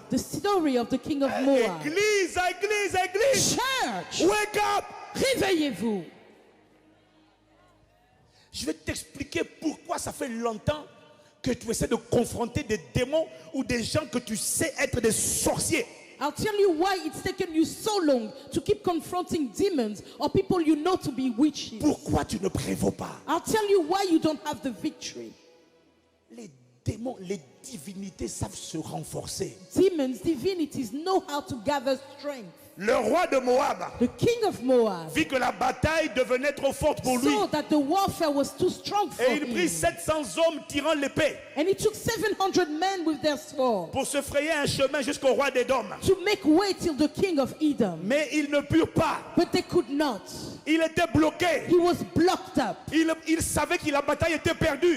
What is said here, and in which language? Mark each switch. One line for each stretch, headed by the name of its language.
English: The story of the king of Moab.
French: Église, église, église.
English: Church, Wake up.
French: réveillez-vous. Je vais t'expliquer pourquoi ça fait longtemps que tu essaies de confronter des démons ou des gens que tu sais être des sorciers.
English: I'll tell you why it's taken you so long to keep confronting demons or people you know to be witches.
French: Pourquoi tu ne prévaux pas?
English: I'll tell you why you don't have the victory.
French: Les démons, les divinités savent se renforcer.
English: Demons, divinities know how to gather strength.
French: Le roi de Moab
English: The king of Moab
French: vit que la bataille devenait trop forte pour lui.
English: saw that the warfare was too strong for
French: Et il prit
English: him.
French: 700 hommes tirant l'épée
English: And he took 700 men with their sword
French: pour se frayer un chemin jusqu'au roi d'Édom.
English: to make way till the king of Edom.
French: Mais ils ne purent pas.
English: But they could not.
French: Il était bloqué.
English: He was blocked up.
French: Il savait que la bataille était perdue.